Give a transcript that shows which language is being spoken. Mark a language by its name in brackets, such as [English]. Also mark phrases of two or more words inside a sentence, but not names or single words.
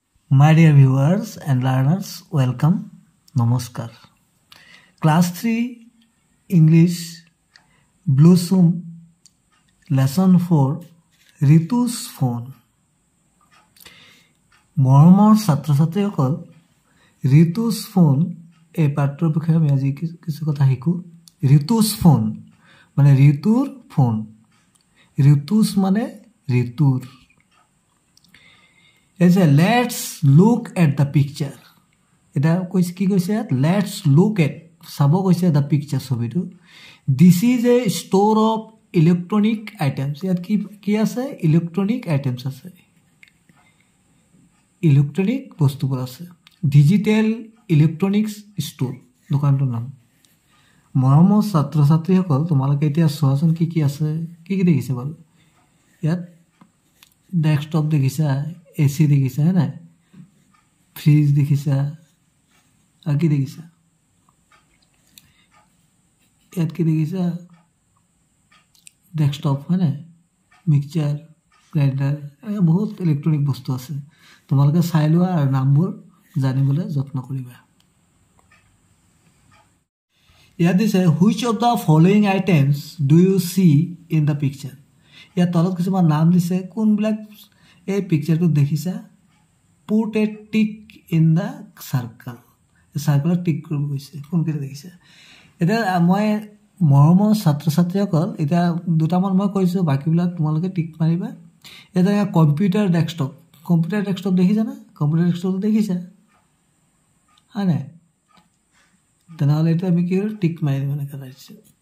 [English] My dear viewers and learners, welcome. Namaskar. Class 3 English Blossom Lesson 4 Ritu's Phone. [Assamese] মৰমৰ ছাত্ৰ-ছাত্ৰীসকল ঋতুস ফোন এই পাঠৰ বিষয়ে আমি আজি কিছু কথা শিকো ঋতুস ফোন মানে ঋতুৰ ফোন ঋতুস মানে ঋতুৰ [English] let's look at the picture [Assamese] এটা কৈছে কি কৈছে [English] let's look at [Assamese] চাব কৈছে [English] the picture ছবিটো this is a store of electronic items [Assamese] ইয়াত কি আছে [English] electronic items আছে [Assamese] ইলেকট্রনিক বস্তুবোৰ আছে ডিজিটাল ইলেকট্ৰনিক্স ষ্ট'ৰ দোকানটোৰ নাম মৰমৰ ছাত্ৰ-ছাত্ৰীসকল তোমালোকে এতিয়া চোৱাচোন কি আছে কি দেখিছে বাৰু ইয়াত ডেস্কটপ দেখিছা এসি দেখিছা না ফ্ৰিজ দেখিছা আৰু কি দেখিছা ইয়াত কি দেখিছা ডেস্কটপ হয় না [English] mixture grinder [Assamese] বহুত ইলেকট্ৰনিক বস্তু আছে তোমালোকে চাই লোৱা আৰু নামবোৰ জানিবলৈ যত্ন কৰিবা ইয়াত দিছে [English] which of the following items do you see in the picture [Assamese] ইয়াত তলত কিছুমান নাম দিছে কোনবিলাক এই পিকচাৰটো দেখিছা [English] put a tick in the circle [Assamese] সাৰ্কেলত টিক কৰিব কৈছে কোনকেইটা দেখিছা এটা মই মৰমৰ ছাত্ৰ-ছাত্ৰীসকল এটা দুটামান মই কৈছো বাকিবিলাক তোমালোকে টিক মাৰিবা এটা [English] computer desktop [Assamese] দেখিছা না [English] computer desktop [Assamese] দেখিছা হয় না তেনেহ'লে এটা আমি কি টিক মাৰি মানে কৰিছে